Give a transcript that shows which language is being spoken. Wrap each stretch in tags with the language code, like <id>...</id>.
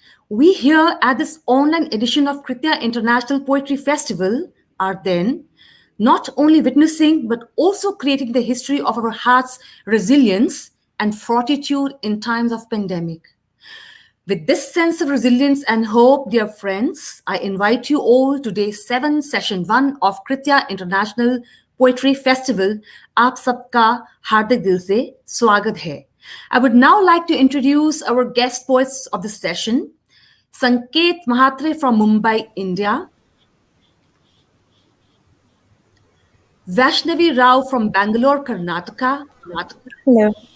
<en>We here at this online edition of Kritya International Poetry Festival are then not only witnessing but also creating the history of our heart's resilience and fortitude in times of pandemic. With this sense of resilience and hope, dear friends, I invite you all to day 7, session 1 of Kritya International Poetry Festival.</en> <hi>आप सबका हार्दिक दिल से स्वागत है.</hi> <en>I would now like to introduce our guest poets of this session. Sanket Mhatre from Mumbai, India. Vaishnavi Rao from Bangalore, Karnataka. Hello.</en>